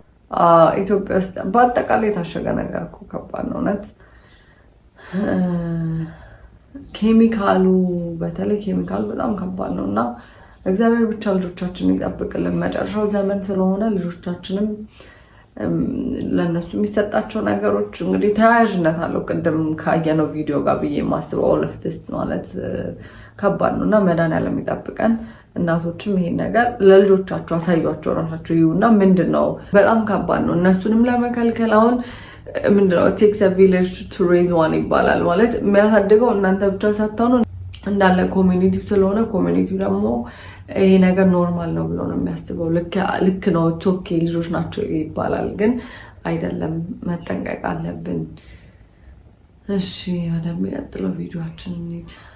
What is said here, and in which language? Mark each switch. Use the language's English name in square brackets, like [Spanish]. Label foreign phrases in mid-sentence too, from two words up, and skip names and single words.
[Amharic] ኢትዮጵያ ውስጥ በአጠቃላይ የታሸገ ነገር እኮ ከባድ ነው እውነት ኬሚካሉ በተለይ ኬሚካሉ በጣም ከባድ ነውና እግዚአብሔር ብቻ ልጆቻችንን ይጠብቅልን መጨረሻው ዘመን ስለሆነ ልጆቻችንም ለነሱ የሚሰጣቸው ነገሮች እንግዲህ ተያያዥነት አለው ቅድም ካየነው ቪዲዮ ጋር ብዬ የማስበው [English] all of this [Amharic] ማለት ከባድ ነውና መድኃኒዓለም ይጠብቀን እናቶችም ይሄን ነገር ለልጆቻቸው አሳዩአቸው ራሳቸው ይዩና ምንድነው በጣም ከባድ ነው እነሱንም ለመከልከል አሁን ምንድነው [English] takes a village to raise one [Amharic] ይባላል ማለት የሚያሳድገው እናንተ ብቻ ሳትሆኑ እንዳለ ኮሚኒቲው ስለሆነ ኮሚኒቲው ደግሞ ይሄ ነገር ኖርማል ነው ብሎ ነው የሚያስበው ልክ ነው ቶኬ ልጆች ናቸው ይባላል ግን አይደለም መጠንቀቅ አለብን እሺ ወደሚቀጥለው ቪዲዮአችን እንሂድ